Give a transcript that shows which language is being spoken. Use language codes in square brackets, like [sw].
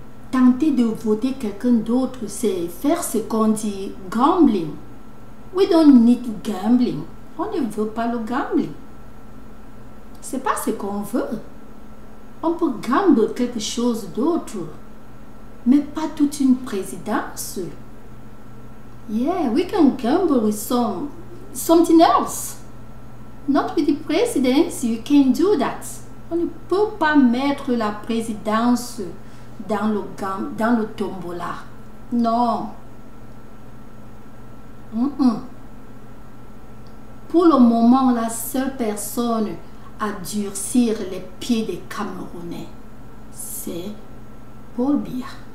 [fr] Tenter de voter quelqu'un d'autre, c'est faire ce qu'on dit gambling. [en] We don't need gambling. [fr] On ne veut pas le gambling. C'est pas ce qu'on veut. On peut gambler quelque chose d'autre, mais pas toute une présidence. [en] Yeah, we can gamble with something else. Not with the presidency. You can't do that. [fr] On ne peut pas mettre la présidence dans le tombola. Non. Pour le moment, la seule personne à durcir les pieds des Camerounais, c'est Paul Biya.